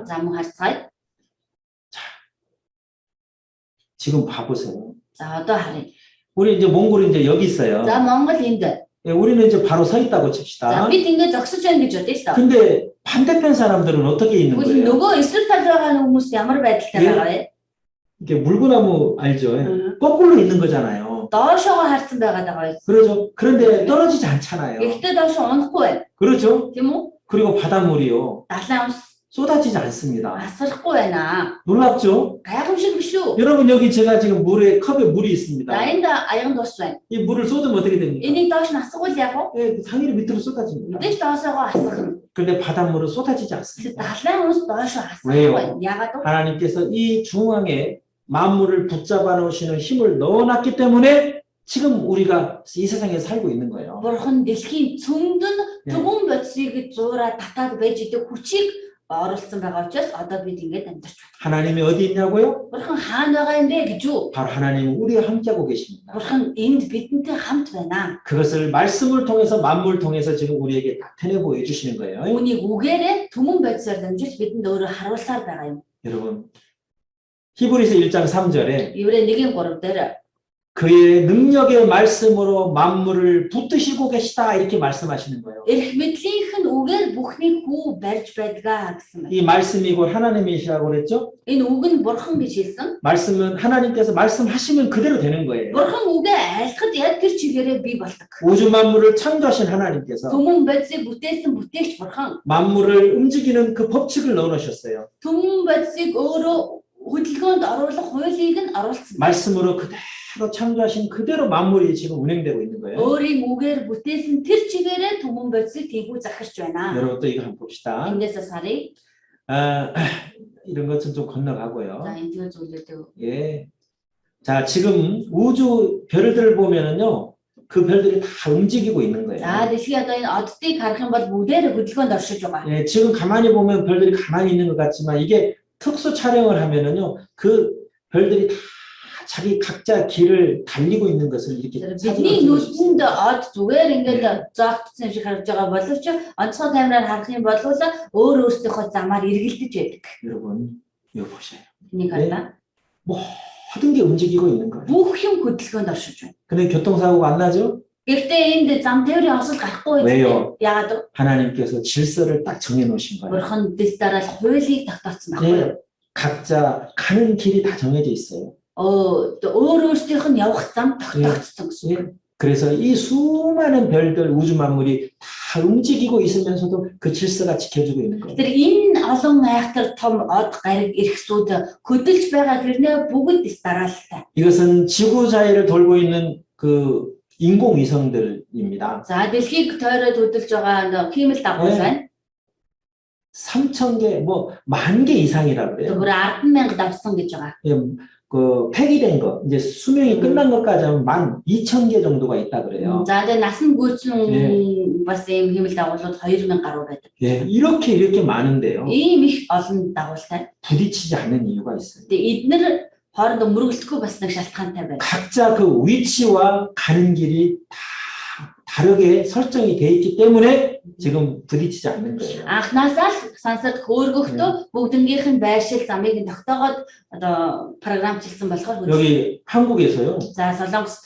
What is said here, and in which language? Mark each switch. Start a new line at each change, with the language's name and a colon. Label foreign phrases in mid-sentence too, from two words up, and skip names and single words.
Mongolian: За мөн харцгаая.
Korean: 지금 봐보세요.
Mongolian: За одоо харъя.
Korean: 우리 이제 몽골이 이제 여기 있어요.
Mongolian: За Монгол энд.
Korean: 예, 우리는 이제 바로 서 있다고
Mongolian: За
Korean: 칩시다.
Mongolian: бид ингэ зогсож байна гэж бодъё шүү дээ.
Korean: 근데 반대편 사람들은 어떻게 있는
Mongolian: Тэгвэл
Korean: 거예요?
Mongolian: нөгөө эсрэг талд байгаа хүмүүс ямар байдалтай байгаа вэ?
Korean: 이게 물구나무 알죠? 거꾸로 있는 거잖아요.
Mongolian: Доошоогоо харсан байгаад байгаа юм.
Korean: 그렇죠? 그런데 떨어지지 않잖아요.
Mongolian: Гэхдээ доошоо унахгүй байна.
Korean: 그렇죠?
Mongolian: Тийм үү?
Korean: 그리고 바닷물이요.
Mongolian: Далайн ус
Korean: 쏟아지지 않습니다.
Mongolian: асарахгүй байна.
Korean: 놀랍죠?
Mongolian: Гайхамшиг биш үү?
Korean: 여러분 여기 제가 지금 컵에 물이 있습니다.
Mongolian: За энд аян дус байна.
Korean: 이 물을 쏟으면 어떻게 됩니까?
Mongolian: Энийг доош нь асгуул яг уу?
Korean: 예, 상위로 밑으로 쏟아집니다.
Mongolian: Мэдээж доосоогоо асгах.
Korean: 그런데 바닷물은 쏟아지지
Mongolian: Тэгвэл
Korean: 않습니다.
Mongolian: далайн ус доошоо асгахгүй
Korean: 왜요?
Mongolian: байна. Яагаад вэ?
Korean: 하나님께서 이 중앙에 만물을 붙잡아 놓으시는 힘을 넣어놨기 때문에 지금 우리가 이 세상에 살고 있는 거예요.
Mongolian: Бурхан дэлхийн цөмд нь
Korean: 예.
Mongolian: түмэн бодисыг зуураад татаад байж идэг хүчийг оруулсан байгаа учраас одоо бид ингэж амьдарч байна.
Korean: 하나님이 어디 있냐고요?
Mongolian: Бурхан хаана байгаа юм бэ гэж үү?
Korean: 바로 하나님은 우리와 함께하고 계십니다.
Mongolian: Бурхан энд бидэнтэй хамт байна.
Korean: 그것을 말씀을 통해서 만물 통해서 지금 우리에게 나타내 보여주시는 거예요.
Mongolian: Үүнийг үгээрээ түмэн бодисоор дамжуулж бидэнд өөрөө харуулсаар байгаа юм.
Korean: 여러분 히브리서 1장 3절에
Mongolian: Еврей 1:3 дээр
Korean: 그의 능력의 말씀으로 만물을 붙드시고 계시다 이렇게 말씀하시는 거예요.
Mongolian: эрх мэдлийнх нь үгээр бүхнийг хүү барьж байдгаа гэсэн байна.
Korean: 이 말씀이 곧 하나님이시라고 그랬죠?
Mongolian: Энэ үг нь бурхан гэж хэлсэн.
Korean: 말씀은 하나님께서 말씀하시면 그대로 되는 거예요.
Mongolian: Бурхан үгээ айлтгад яг тэр чигээрээ бий болдог.
Korean: 우주 만물을 창조하신 하나님께서
Mongolian: Түмэн бодисыг бүтээсэн бүтээгч бурхан
Korean: 만물을 움직이는 그 법칙을 넣어 놓으셨어요.
Mongolian: түмэн бодисыг өөрөө хөдөлгөөнд оруулах хуулийг нь оруулсан.
Korean: 말씀으로 그대로 창조하신 그대로 만물이 지금 운행되고 있는 거예요.
Mongolian: Өөрийн үгээр бүтээсэн тэр чигээрээ түмэн бодисыг тийгүү захирч байна.
Korean: 여러분 또 이거 한번 봅시다.
Mongolian: Эндээс сарыг
Korean: 아, 이런 것은 좀 건너가고요.
Mongolian: за энэ зүйлүүдээ
Korean: 예. 자, 지금 우주 별들을 보면은요, 그 별들이 다 움직이고 있는 거예요.
Mongolian: за дэлхийн одоо энэ оддыг харах юм бол бүгдээр хөдөлгөөнд оршиж байгаа.
Korean: 예, 지금 가만히 보면 별들이 가만히 있는 것 같지만 이게 특수 촬영을 하면은요, 그 별들이 다 자기 각자 길을 달리고 있는 것을 이렇게
Mongolian: Бидний нүдэнд од зүгээр ингээд зоогдсон юм шиг харж байгаа боловч онцгой камераар харах юм бол өөр өөрсдийнхөө замаар эргэлдэж байдаг.
Korean: 여러분 이거 보세요.
Mongolian: Энийг хараа.
Korean: 모든 게 움직이고 있는 거예요.
Mongolian: Бүх юм хөдөлгөөнд оршиж байна.
Korean: 근데 교통사고가 안 나죠?
Mongolian: Гэхдээ энд зам тээврийн осол гарахгүй
Korean: 왜요?
Mongolian: үү? Яагаад вэ?
Korean: 하나님께서 질서를 딱 정해 놓으신 거예요.
Mongolian: Бурхан дэс дараалал хуулийг тогтооцсон байхгүй юу?
Korean: 네, 각자 가는 길이 다 정해져 있어요.
Mongolian: Өөр өөрсдийнх нь явах зам тогтоогдсон гэсэн.
Korean: 예, 그래서 이 수많은 별들, 우주 만물이 다 움직이고 있으면서도 그 질서가 지켜지고 있는 거예요.
Mongolian: Тэр энэ олон айхтар том од гариг эрхсүүд хөдөлж байгаа хэрнээ бүгд дараалалтай.
Korean: 이것은 지구 자위를 돌고 있는 그 인공위성들입니다.
Mongolian: За дэлхийг тойроод хөдөлж байгаа хиймэл дагуул байна.
Korean: 3,000개, 뭐, 10,000개 이상이라고 그래요.
Mongolian: Тэгвэр 10,000 давсан гэж байгаа.
Korean: 그 폐기된 거, 이제 수명이 끝난 것까지 하면 12,000개 정도가 있다 그래요.
Mongolian: За тэгээ насан гүйцэн бас ийм хиймэл дагуулууд 2,000 гаруй байдаг.
Korean: 예, 이렇게 많은데요.
Mongolian: Ийм их олон дагуултай.
Korean: 부딪히지 않는 이유가 있어요.
Mongolian: Тэгээ эдгээр хоорондоо мөргөлдөхгүй бас нэг шалтгаантай байна.
Korean: 각자 그 위치와 가는 길이 다 다르게 설정이 돼 있기 때문에 지금 부딪히지 않는 거예요.
Mongolian: Анхнаасаа л сансарт хөөргөхдөө бүгднгийнх нь байршил замыг нь тогтоогоод одоо програмчлсан болохоор
Korean: 여기 한국에서요.
Mongolian: За Солонгост